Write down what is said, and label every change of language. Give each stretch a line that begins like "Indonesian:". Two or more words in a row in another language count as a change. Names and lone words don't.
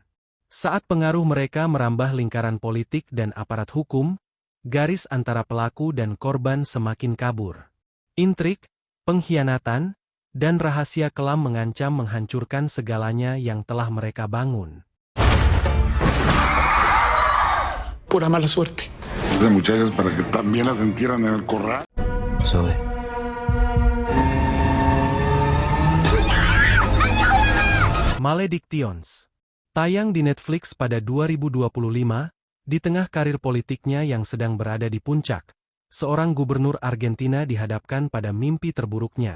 Indonesian: Saat pengaruh mereka merambah lingkaran politik dan aparat hukum, garis antara pelaku dan korban semakin kabur. Intrik, pengkhianatan, dan rahasia kelam mengancam menghancurkan segalanya yang telah mereka bangun.
Spanish: Pura mala suerte. De muchachas para que también las entierran en el corral. Zoe. Maledictions.
Indonesian: Tayang di Netflix pada 2025, di tengah karir politiknya yang sedang berada di puncak, seorang gubernur Argentina dihadapkan pada mimpi terburuknya.